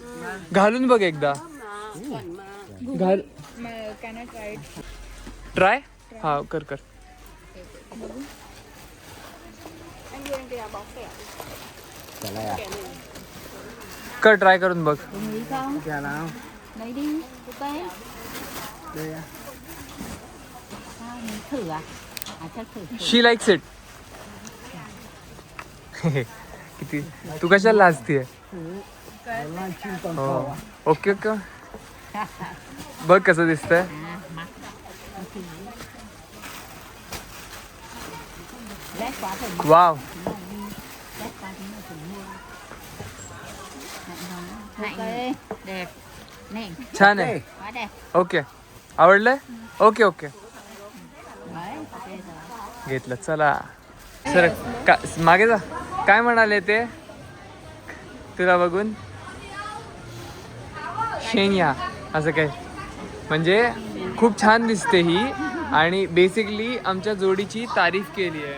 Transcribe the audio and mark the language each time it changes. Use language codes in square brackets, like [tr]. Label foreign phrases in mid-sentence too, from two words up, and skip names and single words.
[mr] घालून बघ एकदा. घाल [en] Can I try it? [mr] ट्राय. हा कर कर. कर ट्राय करून बघ. [vi] Lấy đi. Ok. Mình thử à? Chắc thử. [en] She likes it. [mr] किती तू कशाला लाजतीये? हो [en] OK OK. [mr] बघ कसं दिसतंय. [vi] Rét quá thì [mr] वाव [vi] rét quá thì nó phải mua. Lạnh. Ok. Đẹp. Này. [mr] छान आहे. [vi] Quá đẹp. [mr] ओके आवडलंय. [en] OK OK [vi] Đấy. Ok rồi. [mr] घेतलं. चला सर का मागे जा. काय म्हणाले ते तुला बघून? शेनिया असं काय म्हणजे खूप छान दिसते ही. आणि बेसिकली आमच्या जोडीची तारीफ केली आहे.